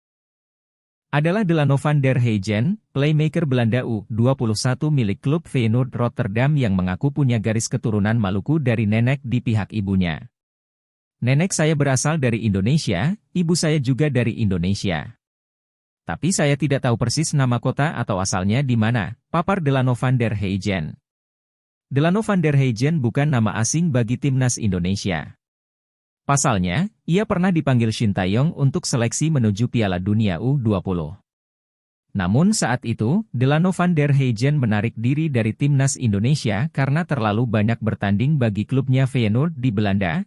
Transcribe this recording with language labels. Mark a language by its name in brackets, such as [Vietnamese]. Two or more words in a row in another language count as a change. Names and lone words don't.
[Indonesian] Adalah Delano van der Heijden, playmaker Belanda U21 milik klub Feyenoord Rotterdam yang mengaku punya garis keturunan Maluku dari nenek di pihak ibunya. Nenek saya berasal dari Indonesia, ibu saya juga dari Indonesia. Tapi saya tidak tahu persis nama kota atau asalnya di mana, papar Delano van der Heijden. Delano van der Heijden bukan nama asing bagi timnas Indonesia. Pasalnya, ia pernah dipanggil Shin Tae-yong untuk seleksi menuju Piala Dunia U20. Namun saat itu, Delano van der Heijden menarik diri dari timnas Indonesia karena terlalu banyak bertanding bagi klubnya Feyenoord di Belanda.